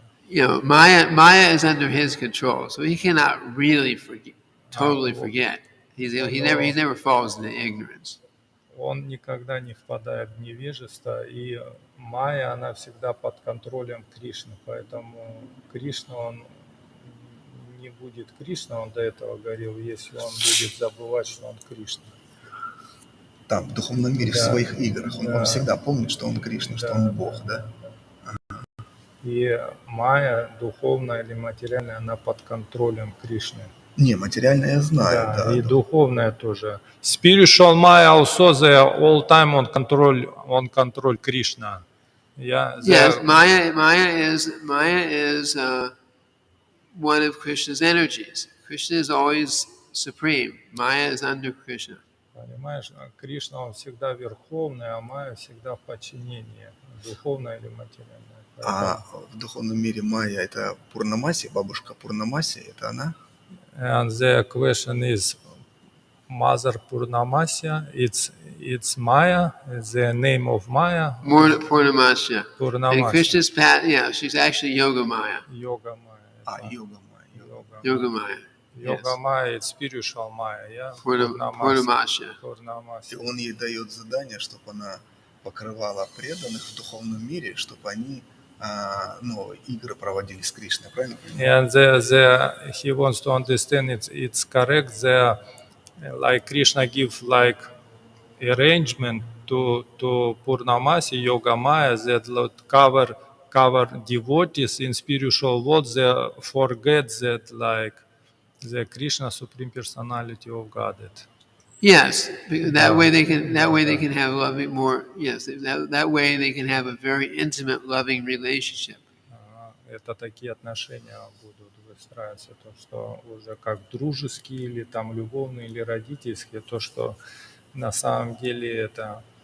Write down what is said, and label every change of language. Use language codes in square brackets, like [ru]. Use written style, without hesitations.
[en] Maya is under his control, so he cannot really totally forget. He never falls into ignorance. [ru] Он никогда не впадает в невежество, и Майя, она всегда под контролем Кришны, поэтому Кришна, он не будет Кришна, он до этого говорил, если он будет забывать, что он Кришна. Там, в духовном мире, в своих играх, он всегда помнит, что он Кришна, что он Бог, да? И Майя, духовная или материальная, она под контролем Кришны. Не, материальная я знаю, да. И духовная тоже. [en] Spiritual Maya also they are all time on control Krishna. Yes, Maya is one of Krishna's energies. Krishna is always supreme. Maya is under Krishna. [ru] Понимаешь, Кришна, он всегда верховный, а Майя всегда в подчинении, духовная или материальная. А в духовном мире Майя это Пурнамаси, бабушка Пурнамаси, это она? [en] And the question is, Mother Purnamasya, it's Maya, the name of Maya. Purnamasya. Purnamasya. And Krishna's she's actually Yoga Maya. Yoga Maya. Yoga Maya. Yoga Maya. Yoga Maya, it's spiritual Maya, yeah? Purnamasya. [ru] И он ей дает задание, чтобы она покрывала преданных в духовном мире, чтобы они игры проводили с Кришной, правильно? [en] And he wants to understand it's correct. Like Krishna give like arrangement to Purnamasi, Yoga Maya that cover devotees in spiritual world. They forget that like the Krishna Supreme Personality of Godhead. Yes, that way they can have loving more. Yes, that way they can have a very intimate, loving relationship. [ru] Это такие отношения будут выстраиваться, то что уже как дружеские или там любовные или родительские, то что на самом деле это